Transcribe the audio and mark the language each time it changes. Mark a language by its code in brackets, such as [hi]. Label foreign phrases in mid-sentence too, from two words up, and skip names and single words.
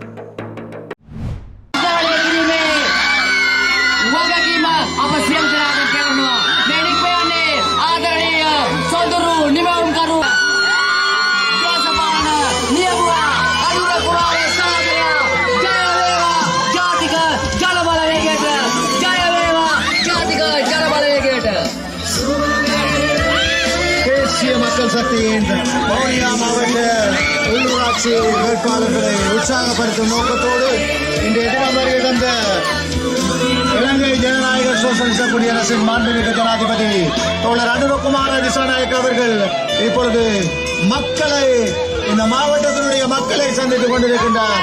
[si] වගකීම අප සියලු දෙනාට කරනවා මේ නික්මයන්නේ ආදරණීය සොඳුරු නිමවුම්කරු දේශපාලන නියමුවා අනුර කුමාරේ සාදරය ජය වේවා ජාතික ජනබලවේගයට ජය වේවා ජාතික ජනබලවේගයට [ta] தேசிய மக்கள் சக்தியின் வவுனியா மாவட்ட உள்ளூராட்சி வேட்பாளர்களை உற்சாகப்படுத்தும் நோக்கத்தோடு இன்றைய தினம் வருகை தந்த இலங்கை ஜனநாயக சோசலிச குடியரசின் மாண்புமிகு ஜனாதிபதி தோழர் அனுரகுமார திசாநாயக்க அவர்கள் இப்பொழுது மக்களை இந்த மாவட்டத்தினுடைய மக்களை சந்தித்துக் கொண்டிருக்கின்றார்.